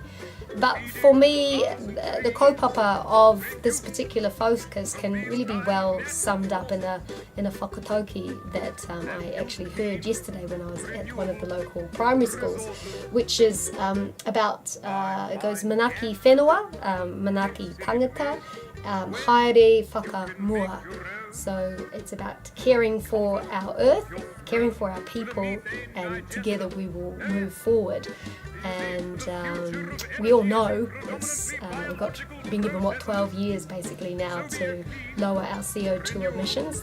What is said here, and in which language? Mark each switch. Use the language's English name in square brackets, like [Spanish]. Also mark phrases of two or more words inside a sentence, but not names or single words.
[English] But for me, the kaupapa of this particular focus can really be well summed up in a whakatauki that I actually heard yesterday when I was at one of the local primary schools, which is about, it goes [Māori] manaki whenua, manaki tangata, haere whakamua. [English] So it's about caring for our earth, caring for our people, and together we will move forward. And we all know we've been given 12 years basically now to lower our CO2 emissions.